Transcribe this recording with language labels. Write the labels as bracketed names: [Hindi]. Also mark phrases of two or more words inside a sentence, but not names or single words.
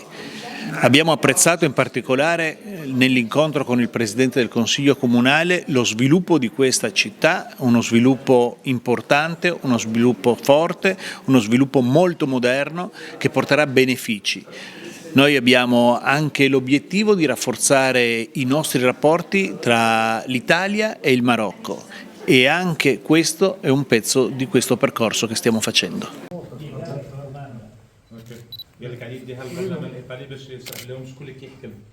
[Italian] Abbiamo apprezzato in particolare nell'incontro con il Presidente del Consiglio Comunale lo sviluppo di questa città, uno sviluppo importante, uno sviluppo forte, uno sviluppo molto moderno che porterà benefici. Noi abbiamo anche l'obiettivo di rafforzare i nostri rapporti tra l'Italia e il Marocco e anche questo è un pezzo di questo percorso che stiamo facendo. [Arabic] قال لك عليه يديها البرلمان الايطالي باش يصرح لهم شكون اللي كيحكم.